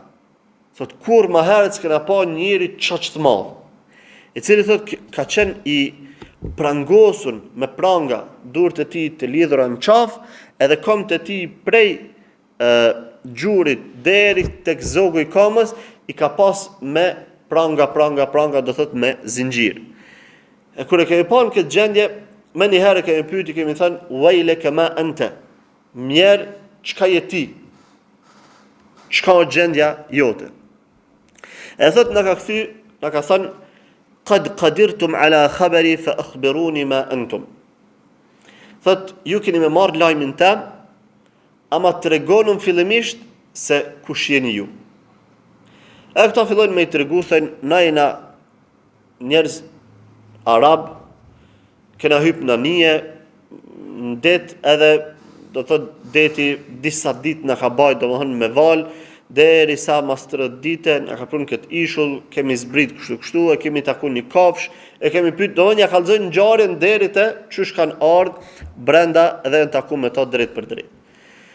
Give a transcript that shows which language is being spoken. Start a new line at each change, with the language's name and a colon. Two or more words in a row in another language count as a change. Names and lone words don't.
Albanian: Thot, kur më herët s'kena pa njëri çaq të madh, i cili thot ka qenë i prangosun me pranga, durët e tij të lidhura në qafë, edhe këmbët e tij prej gjurit deri tek zogu i kamës, i ka pas me pranga, do thot me zinxhir. E kur e kemi pa në këtë gjendje, me njëherë kemi pyeti, kemi thënë,
Arabic: ويلك ما أنت,
Albanian: mjerë, çka je ti? Çka o gjendja jote? E thot në ka kthy, në ka thënë,
Arabic: قد قدرتم على خبري فأخبروني ما أنتم.
Albanian: Thot, ju keni me marrë lajmin tem, ama të regonëm fillimisht se kush jeni ju. E këta fillojnë me i të regu, thënë, na jena njerëz arab, kena hyp në nije, në det, edhe do të deti disa dit në ka bajt, do më hënë me val, deri sa mas 30 dite, në ka prunë këtë ishull, kemi zbrit kështu, e kemi taku një kafsh, e kemi pyet, do më nja kalzojnë në gjarën deri të qysh kanë ardhë brenda edhe në taku me ta drejt për drejt.